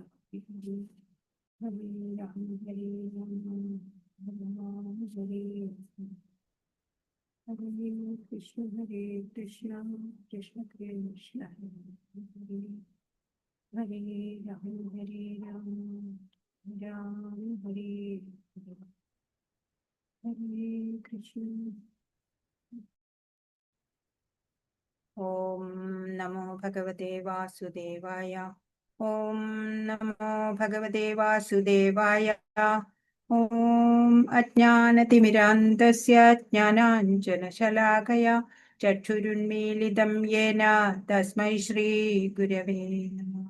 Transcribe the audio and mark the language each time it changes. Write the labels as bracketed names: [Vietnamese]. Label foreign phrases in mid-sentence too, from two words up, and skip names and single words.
[Sanskrit] Hare Rama, Hare Rama, Hare Krishna, Hare Krishna, Krishna Krishna, Hare Rama, Hare Rama, Rama Hare Hare Krishna. ഓം നമോ ഭഗവതേ വാസുദേവായ. ഓം നമോ ഭഗവതേ വാസുദേവായ. ഓം അജ്ഞാനതിമിരാന്തസ്യ ജ്ഞാനാഞ്ജനശലാകയാ ചക്ഷുരുന്മീലിതം യേന തസ്മൈ ശ്രീ ഗുരവേ നമഃ.